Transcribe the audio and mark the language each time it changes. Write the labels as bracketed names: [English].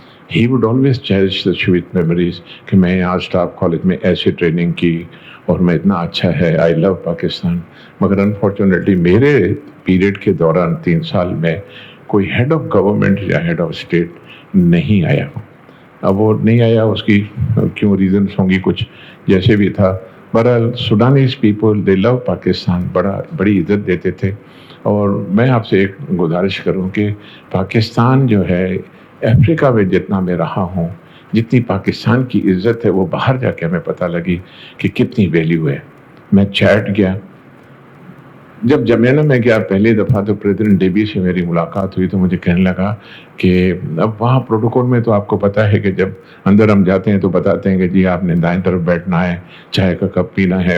[English] he would always cherish the sweet memories [Urdu] کہ میں یہاں اسٹاف کالج میں ایسے ٹریننگ کی اور میں اتنا اچھا ہے [English] I love Pakistan. [Urdu] مگر انفارچونیٹلی میرے پیریڈ کے دوران 3 سال میں کوئی ہیڈ آف گورنمنٹ یا ہیڈ آف اسٹیٹ نہیں آیا. اب وہ نہیں آیا اس کی کیوں ریزنس ہوں گی کچھ جیسے بھی تھا. بہرحال [English] Sudanese people they love Pakistan [Urdu] بڑی عزت دیتے تھے. اور میں آپ سے ایک گزارش کروں کہ پاکستان جو ہے افریقہ میں جتنا میں رہا ہوں جتنی پاکستان کی عزت ہے وہ باہر جا کے ہمیں پتہ لگی کہ کتنی ویلیو ہے. میں چیٹ گیا جب جمینا میں گیا پہلی دفعہ تو پریزیڈنٹ ڈیبی سے میری ملاقات ہوئی تو مجھے کہنے لگا کہ اب وہاں پروٹوکول میں تو آپ کو پتہ ہے کہ جب اندر ہم جاتے ہیں تو بتاتے ہیں کہ جی آپ نے دائیں طرف بیٹھنا ہے چائے کا کپ پینا ہے.